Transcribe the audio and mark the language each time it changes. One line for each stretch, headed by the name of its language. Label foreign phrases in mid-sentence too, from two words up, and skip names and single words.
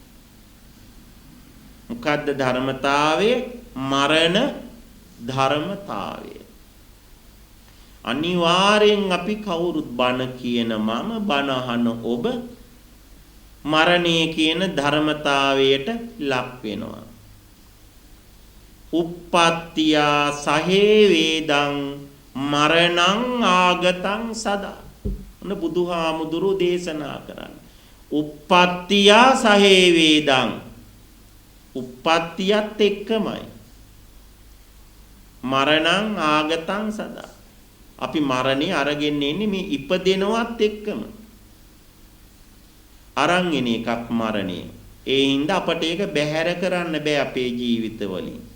Sinhala: මොකද්ද ධර්මතාවය? මරණ ධර්මතාවය. අනිවාර්යෙන් අපි කවුරුත් බණ කියන මම බණ අහන ඔබ මරණය කියන ධර්මතාවයට ලක් වෙනවා.
Pali: uppattiya sahe vedang මරණං ආගතං සදා.
Sinhala: ඔන්න බුදුහාමුදුරු දේශනා කරන්නේ.
Pali: uppattiya sahe vedang.
Sinhala: uppattiයත් එක්කමයි.
Pali: මරණං ආගතං සදා.
Sinhala: අපි මරණය අරගෙන ඉන්නේ මේ ඉපදෙනවත් එක්කම. අරන් එන එකක් මරණය. ඒ හින්දා අපට ඒක බැහැර කරන්න බෑ අපේ ජීවිතවලින්.